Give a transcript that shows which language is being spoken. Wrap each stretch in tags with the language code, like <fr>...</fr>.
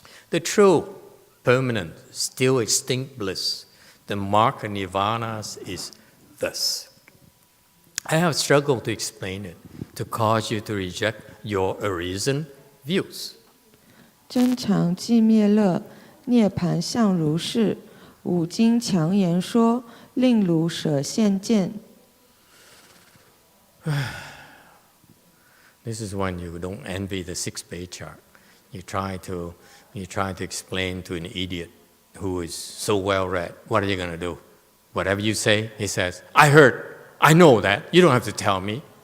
<en>The true, permanent, still extinct bliss, the mark of nirvana is thus. I have struggled to explain it, to cause you to reject your arisen views.</en> <zh>真常寂灭乐，涅盘相如是。五经强言说，令汝舍现见。</zh> <en>This is when you don't envy the 6th Patriarch. You try to explain to an idiot who is so well read. What are you going to do? Whatever you say, he says, I heard, I know that. You don't have to tell me.</en>